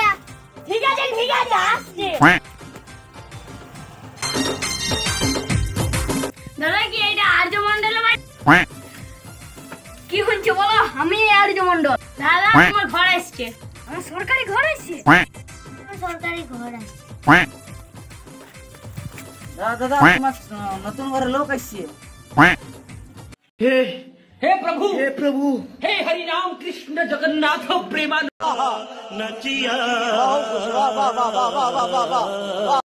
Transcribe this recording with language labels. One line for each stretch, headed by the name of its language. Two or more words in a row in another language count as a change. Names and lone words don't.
Bangla: ঠিক আছে আসছে। দাদা কি এটা আর্য মন্ডলের বাড়ি? কি হচ্ছে বলো? আমি আর্য মন্ডল। দাদা তোমার ঘর আসছে। আমার সরকারি ঘর আছে। আমার সরকারি ঘর আছে। দাদা তোমার নতুন ঘরে লোক আসছে।
Sanskrit: हे प्रभु हे हरि राम कृष्ण जगन्नाथ प्रेमानंद।